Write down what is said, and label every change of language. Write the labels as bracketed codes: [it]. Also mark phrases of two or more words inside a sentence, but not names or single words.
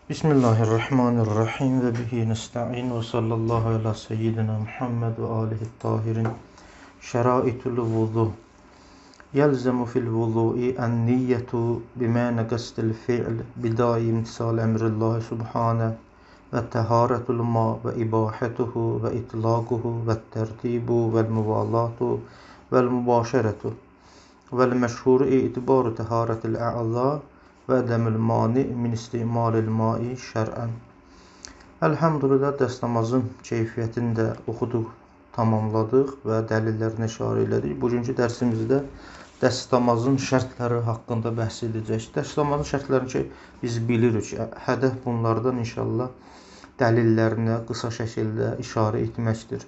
[ar] بسم الله الرحمن الرحيم وبه نستعين وصلى الله على سيدنا محمد وآله الطاهرين. شرائط الوضوء. يلزم في الوضوء أن النية بمعنى قصد الفعل بداعي امتثال أمر الله سبحانه وطهارة الماء وإباحته وإطلاقه والترتيب والموالاة والمباشرة والمشهور اعتبار طهارة الأعضاء وعدم المانع من استعمال الماء شرعا. [az] Elhamdülillah dərs namazın keyfiyyətini də oxuduq, tamamladıq və dəlillərini işarə elədik. Bugünkü dərsimizdə dərs namazın şərtləri haqqında bəhs edəcək. Dərs namazın şərtlərini ki, biz bilirik. Hədəf bunlardan inşallah dəlillərinə qısa şəkildə işarə etməkdir.